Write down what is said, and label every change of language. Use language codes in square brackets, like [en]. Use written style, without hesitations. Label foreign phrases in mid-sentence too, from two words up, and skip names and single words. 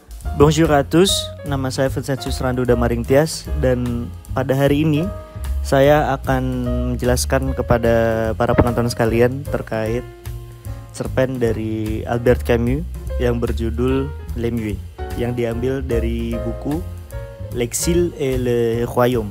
[fr] Bonjour à tous, [id] nama saya Vincentius Randu Damaring Tias, dan pada hari ini saya akan menjelaskan kepada para penonton sekalian terkait cerpen dari Albert Camus yang berjudul Les Muets, yang diambil dari buku L'Exil et le Royaume.